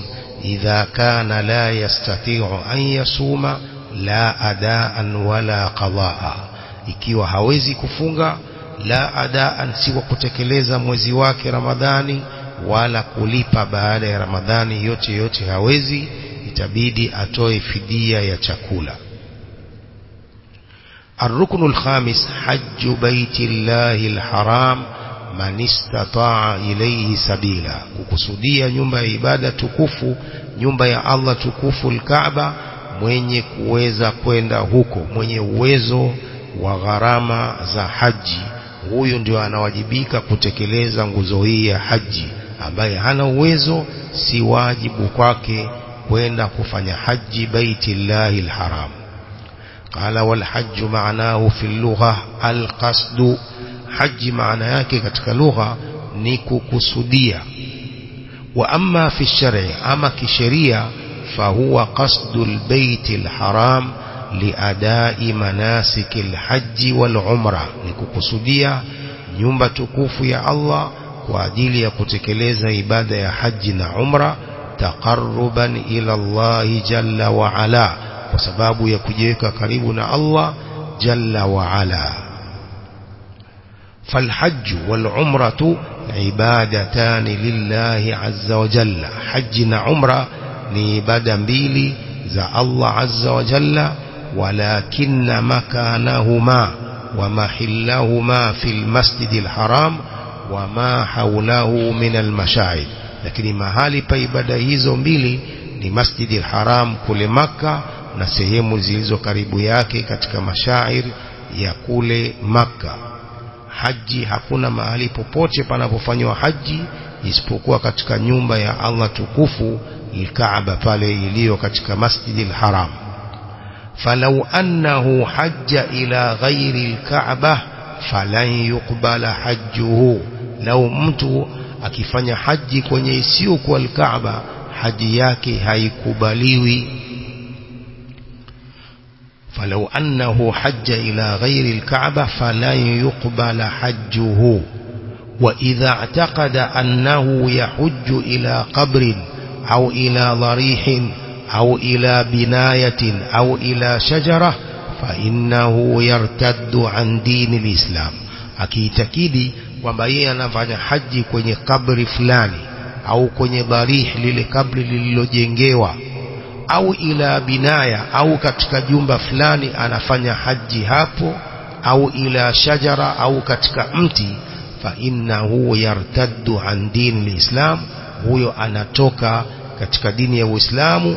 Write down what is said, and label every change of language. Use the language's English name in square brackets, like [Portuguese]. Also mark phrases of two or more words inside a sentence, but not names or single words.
[Arabic] إذا كان لا يستطيع أن يصوم لا أداء ولا قضاء, [Swahili] ikiwa hawezi kufunga, [Arabic] لا أداء, [Swahili] si kwa kutekeleza mwezi wake Ramadhani, wala kulipa baada ya Ramadhani, yote hawezi, itabidi atoe fidia ya chakula. [Arabic] الركن الخامس حج بيت الله الحرام من استطاع إليه سبيلا. [Swahili] kukusudia nyumba ya ibada tukufu, nyumba ya Allah tukufu al-Kaaba, mwenye kuweza kwenda huko, mwenye uwezo wa gharama za haji, huyo ndio anawajibika kutekeleza nguzo hii ya haji. Ambaye hana uwezo, si wajibu kwake kwenda kufanya haji [Arabic] بيت الله الحرام. قال والحج معناه في اللغة القصد. حج معنى [Swahili] yake katika lugha ni kukusudia. [Arabic] وأما في الشرع, [Swahili] ama kisheria, [Arabic] فهو قصد البيت الحرام لأداء مناسك الحج والعمرة, [Swahili] ni kukusudia nyumba tukufu ya Allah kwa ajili ya kutekeleza ibada ya haji na umra, [Arabic] تقربا إلى الله جل وعلا, [Swahili] kwa sababu ya kujiweka karibu na Allah [Arabic] جل وعلا. فالحج والعمرة عبادتان لله عز وجل. حج وعمرة [Swahili] ni ibada mbili za Allah [Arabic] عز وجل, ولكن مكانهما ومحلهما في المسجد الحرام وما حوله من المشاعر. [Swahili] Lakini mahali pa ibada hizo mbili ni Masjidil Haram kule Makka na sehemu zilizo karibu yake katika mashair ya kule Makka. Haji, hakuna mahali popote panapofanywa haji isipokuwa katika nyumba ya Allah tukufu al-Kaaba, pale iliyo katika Masjidil Haram. [Arabic] فلو أنه حج إلى غير الكعبة فلن يقبل حجه. [Swahili] lau mtu akifanya haji kwenye isiyokuwa al-Kaaba, haji yake haikubaliwi. [Arabic] فلو أنه حج إلى غير الكعبة فلن يقبل حجه. وإذا اعتقد أنه يحج إلى قبر أو إلى ضريح أو إلى بناية أو إلى شجرة فإنه يرتد عن دين الإسلام. [Swahili] akiitakidi kwamba yeye anafanya haji kwenye kabri fulani au kwenye dharih, lile kabri lililojengewa, au [Arabic] إلى بناية, [Swahili] au katika jumba fulani anafanya haji hapo, au [Arabic] إلى شجرة, [Swahili] au katika mti, [Arabic] فإنه يرتد عن دين الإسلام, [Swahili] huyo anatoka katika dini ya Uislamu.